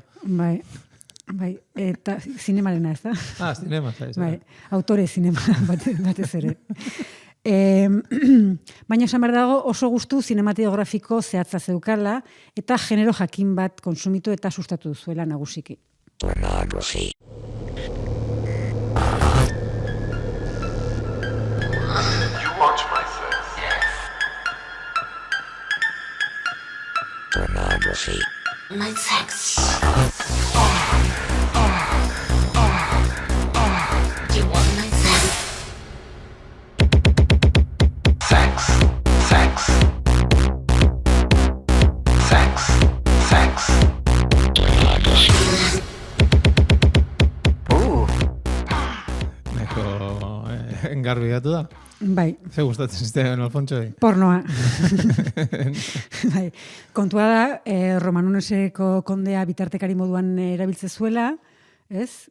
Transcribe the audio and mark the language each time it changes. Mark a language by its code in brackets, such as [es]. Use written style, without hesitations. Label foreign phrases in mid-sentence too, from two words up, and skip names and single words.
[eu] Bai, eta zinemarena ez da? Zinema, bai, autore zinema batez ere. Baina esan behar dago oso gustu zinematografiko zehatza zeukala eta genero jakin bat konsumitu eta sustatu zuela nagusiki. [en] Pornography. You watch my sex. Pornography. My sex. You want my sex? Sex. [eu] Garbi gatu da? Bai. Ze gustatzen zitean Alfonso? Pornoa. Bai. Kontua da, Romanuneseko kondea bitartekari moduan erabiltze zuela, ez?